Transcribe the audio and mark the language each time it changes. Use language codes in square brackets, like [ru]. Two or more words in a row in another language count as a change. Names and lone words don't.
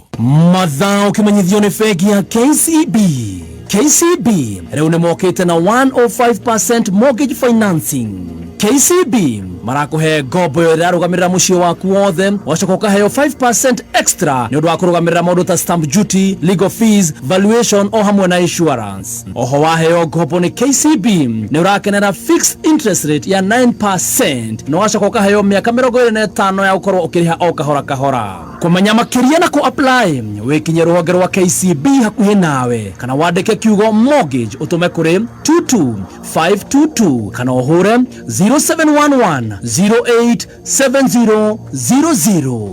[ki] mathaa ũkĩmenyithio nĩ bengi ya KCB. KCB rĩu nĩ mokĩte na 105% [en] mortgage financing. [ki] KCB marakuhe ngombo yo irarugamirira mucio waku wothe wacoka ukaheo 5% extra ni undu wa kurugamirira maundu ta [en] stamp duty, legal fees, valuation [ki] o hamwe na insurance. Oho waheo ngombo ni KCB ni urakenera [en] fixed interest rate [ki] ya 9% no wacoka ukaheo miaka 25 ya ukorwo ukiriha o kahora kahora. Kumenya makiria na ku apply wikinye ruhonge rwa KCB hakuhi nawe kana wandike kiugo mortgage utume kuri 22522 kana uhure 0711 087000.